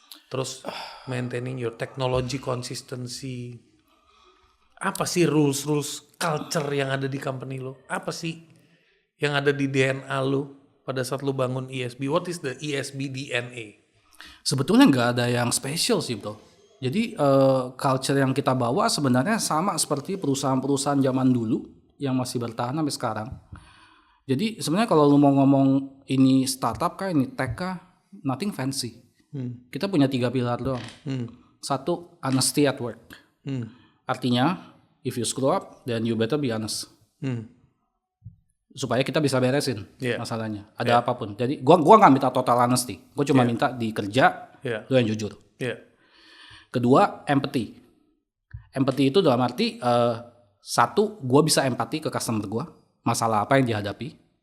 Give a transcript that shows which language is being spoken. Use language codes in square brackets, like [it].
[en] Terus maintaining your technology consistency. [id] Apa sih rules culture yang ada di company lu? Apa sih yang ada di DNA lu pada saat lu bangun ESB? [en] What is the ESB DNA? [id] Sebetulnya nggak ada yang spesial sih bro. Jadi culture yang kita bawa sebenarnya sama seperti perusahaan-perusahaan zaman dulu yang masih bertahan sampai sekarang. Jadi sebenarnya kalau lu mau ngomong ini startup kah, ini tech kah, [en] nothing fancy. [id] Kita punya 3 pilar doang. 1, [en] honesty at work. [id] Artinya [en] if you screw up, then you better be honest. [id] Supaya kita bisa beresin masalahnya. Ada apapun. Jadi gua nggak minta total honesty. Gua cuma minta di kerja lu yang jujur. Kedua, empathy. Empathy itu dalam arti 1, gua bisa empati ke customer gua, masalah apa yang dihadapi.